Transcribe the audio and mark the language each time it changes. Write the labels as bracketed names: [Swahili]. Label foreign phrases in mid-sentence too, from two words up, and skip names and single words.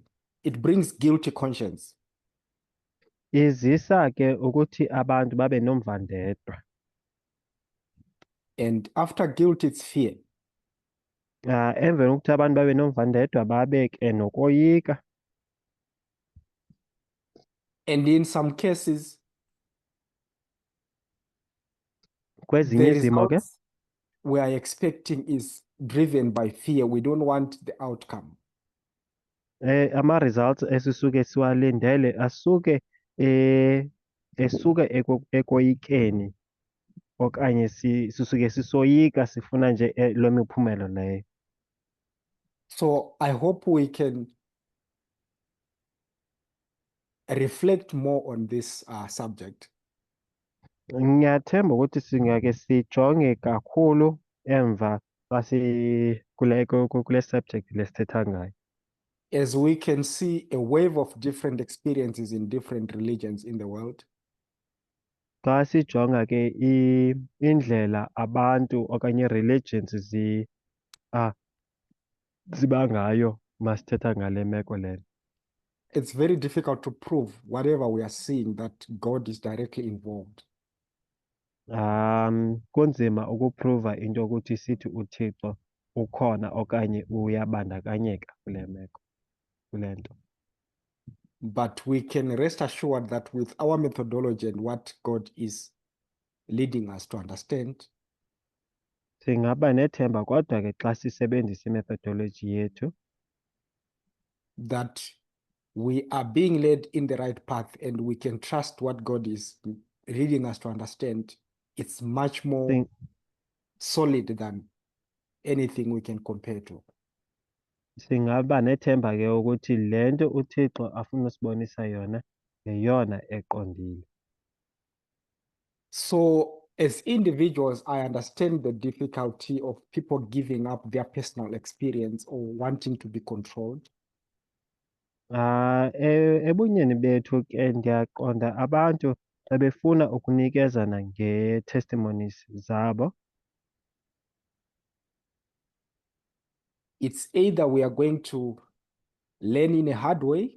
[English] It brings guilty conscience. [Xhosa] izisa ke ukuthi abantu babe nomvandedwa. [English] And after guilt, it's fear. [Xhosa] Emveni kokuthi abantu babe nomvandedwa babe ke nokoyika. [English] And in some cases, [Xhosa] Kwezinye [English] the [Xhosa] izimo ke [English] results we are expecting is driven by fear. We don't want the outcome. [Xhosa] ama-results esisuke siwalindele asuke esuka ekoyikeni okanye sisuke sisoyika sifuna nje loo miphumelo leyo. [English] So I hope we can reflect more on this subject. [Xhosa] Ngiyathemba ukuthi singake sijonge kakhulu emva xa kule subject lesithetha ngayo. [English] As we can see a wave of different experiences in different religions in the world, [Xhosa] Xa sijonga ke indlela abantu okanye religions ziba ngayo masithetha ngale meko lena. [English] it's very difficult to prove whatever we are seeing that God is directly involved. [Xhosa] Kunzima ukuphruva into yokuthi sithi uThixo ukhona okanye uyabandakanyeka kule meko, kule nto. [English] but we can rest assured that with our methodology and what God is leading us to understand, [Xhosa] Singaba nethemba kodwa ke xa sisebenzisa i-methodology yethu [English] that we are being led in the right path and we can trust what God is leading us to understand. It's much more sing- solid than anything we can compare to. [Xhosa] singaba nethemba ke ukuthi le nto uThixo afuna usibonisa yona yeyona eqondile. [English] So, as individuals, I understand the difficulty of people giving up their personal experience or wanting to be controlled. [Xhosa] Ebunyeni bethu ke ndiyaqonda abantu xa befuna ukunikezana ngee-testimonies zabo, [English] It's either we are going to learn in a hard way,